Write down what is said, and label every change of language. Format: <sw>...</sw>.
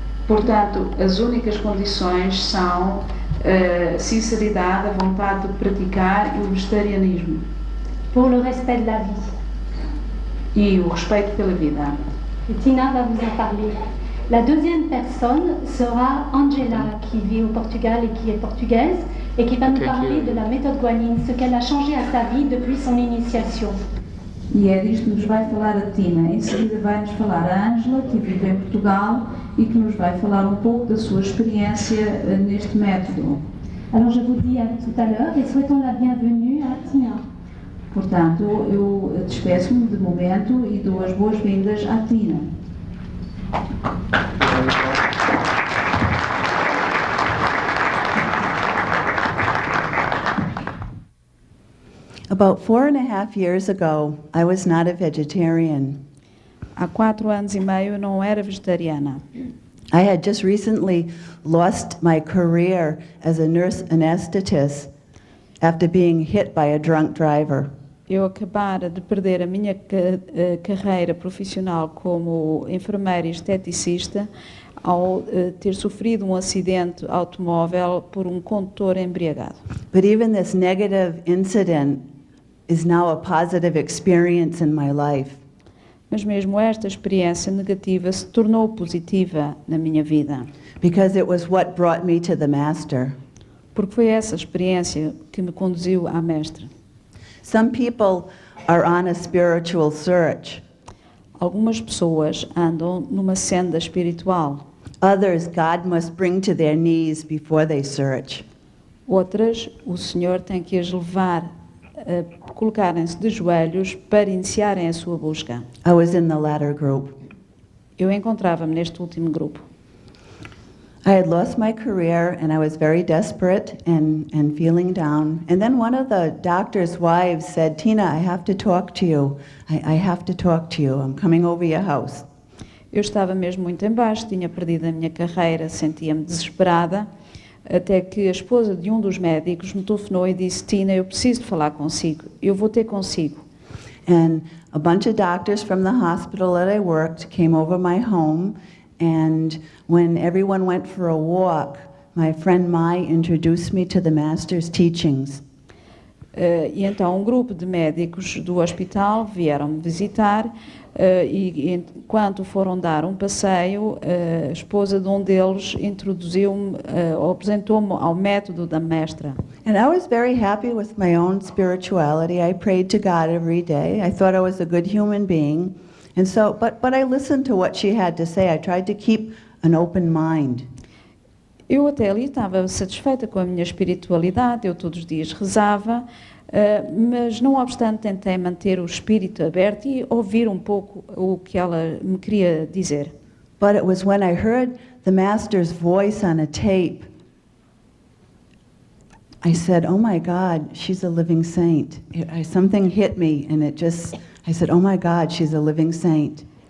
<pt>Portanto, as únicas condições são sinceridade, a vontade de praticar e o vegetarianismo.</pt> <fr>Pour le respect de la vie.</fr> <pt>E o respeito pela vida.</pt> <fr>Et Tina va vous en parler. La deuxième personne sera Angela, qui vit au Portugal et qui est portugaise, et qui va nous parler de la méthode guanyin, ce qu'elle a changé à sa vie depuis son initiation.</fr> <pt>E é disto que nos vai falar a Tina. Em seguida vai-nos falar a Ângela, que vive em Portugal e que nos vai falar um pouco da sua experiência neste método.</pt> <fr>Alors je vous dis à tout à l'heure et souhaitons la bienvenue à Tina.</fr> <pt>Portanto, eu despeço-me de momento e dou as boas-vindas à Tina.</pt> <en>About 4.5 years ago, I was not a vegetarian.</en> <pt>Há 4 anos e meio eu não era vegetariana.</pt> <en>I had just recently lost my career as a nurse anesthetist after being hit by a drunk driver.</en> <pt>Eu acabara de perder a minha carreira profissional como enfermeira e esteticista ao ter sofrido um acidente automóvel por um condutor embriagado.</pt> <en>But even this negative incident is now a positive experience in my life.</en> <pt>Mas mesmo esta experiência negativa se tornou positiva na minha vida.</pt> <en>Because it was what brought me to the Master.</en> <pt>Porque foi essa experiência que me conduziu à Mestre.</pt> <en>Some people are on a spiritual search.</en> <pt>Algumas pessoas andam numa senda espiritual.</pt> <en>Others, God must bring to their knees before they search.</en> <pt>Outras, o Senhor tem que as levar a colocarem-se de joelhos para iniciarem a sua busca.</pt> <en>I was in the latter group.</en> <pt>Eu encontrava-me neste último grupo.</pt> <en>I had lost my career and I was very desperate and feeling down. And then one of the doctor's wives said, Tina, I have to talk to you. I have to talk to you. I'm coming over your house.</en> <pt>Eu estava mesmo muito em baixo, tinha perdido a minha carreira, sentia-me desesperada, até que a esposa de um dos médicos me telefonou e disse, Tina, eu preciso de falar consigo, eu vou ter consigo.</pt> <en>And a bunch of doctors from the hospital that I worked came over my home, and when everyone went for a walk, my friend Mai introduced me to the master's teachings.</en> <pt>E então um grupo de médicos do hospital vieram me visitar e enquanto foram dar um passeio, a esposa de um deles introduziu-me, apresentou-me ao método da mestra.</pt> <en>And I was very happy with my own spirituality. I prayed to God every day. I thought I was a good human being. And so, but I listened to what she had to say. I tried to keep an open mind.</en> <pt>Eu até ali estava satisfeita com a minha espiritualidade, eu todos os dias rezava, mas não obstante tentei manter o espírito aberto e ouvir um pouco o que ela me queria dizer.</pt> <en>But it was when I heard the master's voice on a tape, I said, oh my God, she's a living saint. Something hit me and I said, oh my God, she's a living saint.</en>